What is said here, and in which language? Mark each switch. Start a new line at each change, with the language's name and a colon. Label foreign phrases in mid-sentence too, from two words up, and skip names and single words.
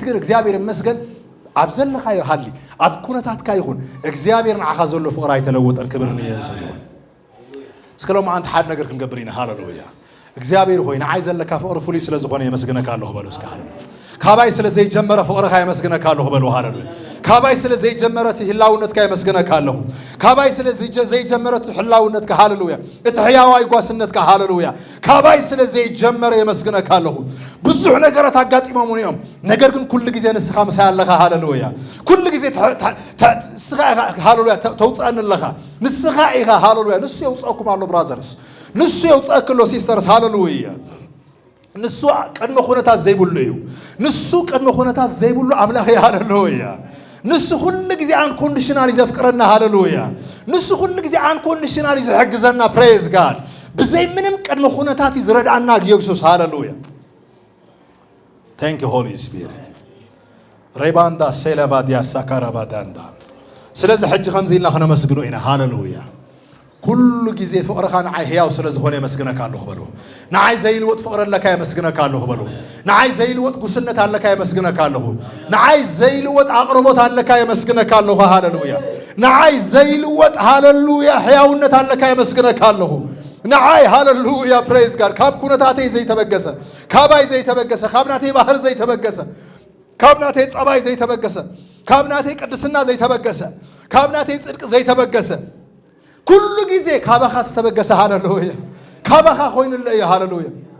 Tigrinya: ግን እግዚአብሔር ይመስገን ኣብ ዘለኻዮ ሃሊ ኣብ ኩነታትካ ይኹን እግዚአብሔር ንዓኻ ዘሎ ፍቕሪ ኣይተለወጠን ክብር ንኢየሱስ ይኹን እስከሎም አንተ ሓደ ነገር ክንገብር ኢና ሃሌሉያ እግዚአብሔር ሆይ ንዓይ ዘለካ ፍቕሪ ፍሉይ ስለ ዝኾነ የመስግነካ ኣለሁ በሉ እስከ ሃሌሉያ ካባይ ስለ ዘይጀመረ ፍቕርካ የመስግነካ ኣለሁ በሉ ሃሌሉያ ካባይ ስለ ዘይጀመረት ህላውነትካ የመስግነካ ኣለሁ ካባይ ስለ ዘይጀመረት ህላውነትካ ሃሌሉያ እቲ ሕያዋይ ጓስነትካ ሃሌሉያ ካባይ ስለዚህ ጀመረ የመስግነካ አለሁ ብዙ ነገራት
Amharic: አጋጥመው ነው ነገር ግን
Tigrinya: ኩል ጊዜ ንስኻ መሳያለኻ ሃሌሉያ ኩል ጊዜ ንስኻ ሃሌሉያ ተውጻንለኻ ንስኻ ኢኻ ሃሌሉያ ንሱ ይውጻኩም አሎ ብራዘርስ ንሱ ይውጻክሎ ሲስተርስ ሃሌሉያ ንሱ ቀድመ ኹነታት ዘይብሉ ንሱ ቀድመ ኹነታት ዘይብሉ አምላኽ ሃሌሉያ ንሱ ሁሉ ጊዜ አንኮንዲሽናል ይዘፍቅረና ሃሌሉያ ንሱ ሁሉ ጊዜ አንኮንዲሽናል ይዘሕግዘና
English: praise God
Tigrinya: በዘይ ምንም ቀድመ ኹነታት ይዝረዳና ኢየሱስ ሃሌሉያ
English: thank you Holy Spirit ሬባንዳ ሴላባዲያ ሳካራባዳንዳ
Tigrinya: ስለዚህ ሕጂ ከምዚልና ከነመስግኖ ኢና ሃሌሉያ ኩሉ ጊዜ ፍቅርኻ ንዓይ ህያው ስለዝኾነ የመስግነካ ኣለኹ በሉ ንዓይ ዘይልወጥ ፍቅር ኣለካ የመስግነካ ኣለኹ በሉ ንዓይ ዘይልወጥ ጉስነት ኣለካ የመስግነካ ኣለኹ ንዓይ ዘይልወጥ አቅርቦት ኣለካ የመስግነካ ኣለኹ ሃሌሉያ ንዓይ ዘይልወጥ ሃሌሉያ ህያውነት ኣለካ የመስግነካ ኣለኹ ንዓይ ሃሌሉያ
English: praise God
Tigrinya: ካብ ኩነታተይ ዘይተበገሰ ካባይ ዘይተበገሰ ካብናተይ ባህር ዘይተበገሰ ካብናተይ ጸባይ ዘይተበገሰ ካብናተይ ቅድስና ዘይተበገሰ ካብናተይ ጽድቅ ዘይተበገሰ ኩሉ ጊዜ ካባኻ ዝተበገሰ ሃሌሉያ ካባኻ ኮይኑለየ ሃሌሉያ